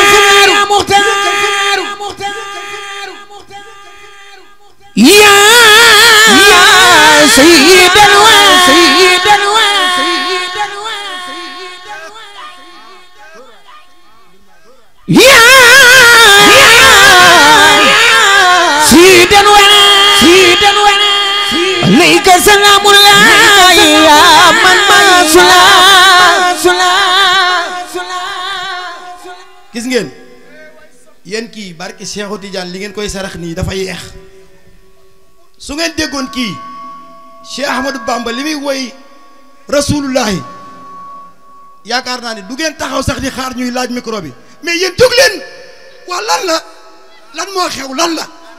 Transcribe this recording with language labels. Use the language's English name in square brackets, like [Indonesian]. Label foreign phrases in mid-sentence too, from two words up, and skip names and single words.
[Arabic] يا سيدا يا سيدا عليك سلام الله يا من ما صلى [Wolof] gis ngeen yéen kii barke Cheikhou Tidiane li ngeen koy sarax nii dafa yeex su ngeen déggoon kii Cheikh Ahmadou Bamba li muy woy rasulullahi yaakaar naa ne du ngeen taxaw sax di xaar ñuy laaj micro bi mais yéen jóg leen waa lan la lan moo xew lan la